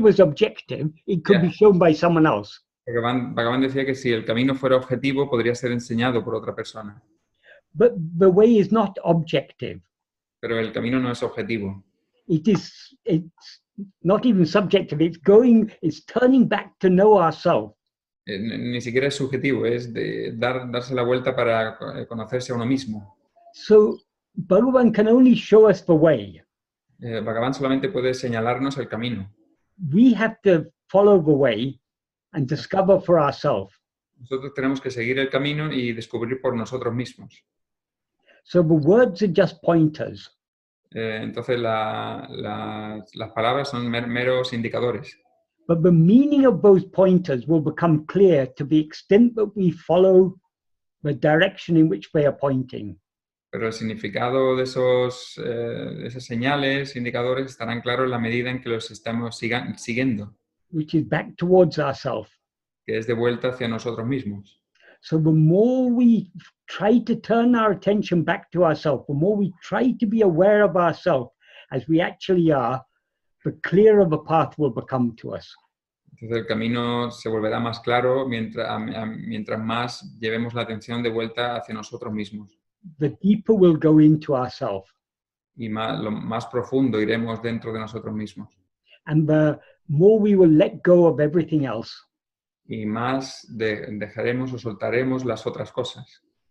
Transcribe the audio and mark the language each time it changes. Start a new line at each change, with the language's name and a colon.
English: was objective, it could be shown by someone else.
Spanish: Bhagavan decía que si el camino fuera objetivo, podría ser enseñado por otra persona.
English: But the way is not objective.
Spanish: Pero el camino no es objetivo.
English: It's not even subjective. It's turning back to know ourselves.
Spanish: Ni siquiera es subjetivo, es de darse la vuelta para conocerse a uno mismo.
English: So Bhagavan can only show us the way.
Spanish: Bhagavan solamente puede señalarnos el camino.
English: We have to follow the way and discover for ourselves.
Spanish: Nosotros tenemos que seguir el camino y descubrir por nosotros mismos.
English: So the words are just pointers.
Spanish: Entonces las palabras son meros indicadores.
English: But the meaning of those pointers will become clear to the extent that we follow the direction in which they are pointing.
Spanish: Pero el significado de esas señales, indicadores, estarán claros en la medida en que los estamos siguiendo.
English: Which is back towards ourselves.
Spanish: Que es de vuelta hacia nosotros mismos.
English: So the more we try to turn our attention back to ourselves, the more we try to be aware of ourselves as we actually are, the clearer the path will become to us.
Spanish: Entonces el camino se volverá más claro mientras más llevemos la atención de vuelta hacia nosotros mismos.
English: The deeper we'll go into ourselves.
Spanish: Y lo más profundo iremos dentro de nosotros mismos.
English: And the more we will let go of everything else.
Spanish: Y más dejaremos o soltaremos las otras cosas.